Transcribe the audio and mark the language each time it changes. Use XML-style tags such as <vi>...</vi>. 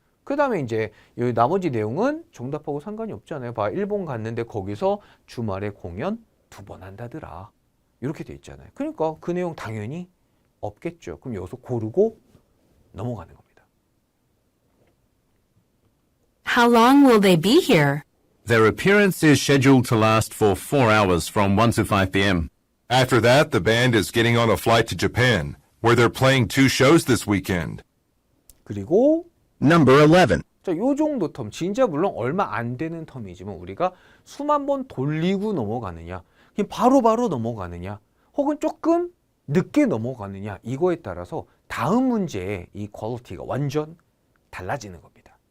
<ko>그 다음에 이제 이 나머지 내용은 정답하고 상관이 없잖아요. 봐, 일본 갔는데 거기서 주말에 공연 2번 한다더라. 이렇게 돼 있잖아요. 그러니까 그 내용 당연히 없겠죠. 그럼 여기서 고르고 넘어가는 겁니다.</ko> <en>How long will they be here? Their appearance is scheduled to last for 4 hours from 1 to 5 p.m. After that, the band is getting on a flight to Japan, where they're playing 2 shows this weekend.</en> <ko>그리고</ko> <en>Number 11.</en> <ko>자, 요 정도 텀, 진짜 물론 얼마 안 되는 텀이지만 우리가 수만 번 돌리고 넘어가느냐, 그냥 바로바로 넘어가느냐, 혹은 조금 늦게 넘어가느냐, 이거에 따라서 다음 문제의 이 퀄리티가 완전 달라지는 겁니다.</ko>